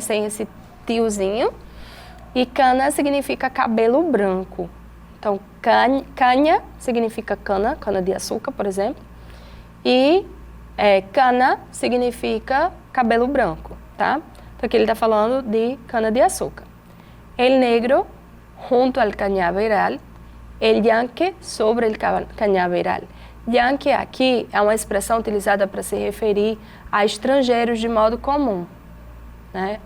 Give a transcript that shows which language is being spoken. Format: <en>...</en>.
<pt>Sem esse tiozinho. E cana significa cabelo branco. Então, canha significa cana, cana-de-açúcar, por exemplo. E cana significa cabelo branco, tá? Então, aqui ele está falando de cana-de-açúcar.</pt> <es>El negro junto al cañaveral, el yanque sobre el cañaveral.</es> <pt>Yanque aqui é uma expressão utilizada para se referir a estrangeiros de modo comum, né?</pt>